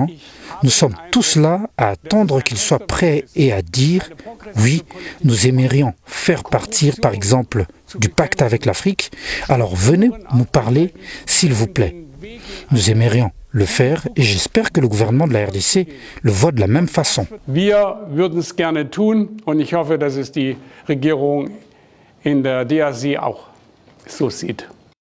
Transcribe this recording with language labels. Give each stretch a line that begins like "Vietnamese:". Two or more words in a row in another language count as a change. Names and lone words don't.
French: Nous sommes tous là à attendre qu'il soit prêt et à dire « Oui, nous aimerions faire partir, par exemple, du pacte avec l'Afrique, alors venez nous parler, s'il vous plaît. » Nous aimerions le faire et j'espère que le gouvernement de la RDC le voit de la même façon.
German: Wir würden es gerne tun und ich hoffe, dass es die Regierung in der DRC auch so sieht.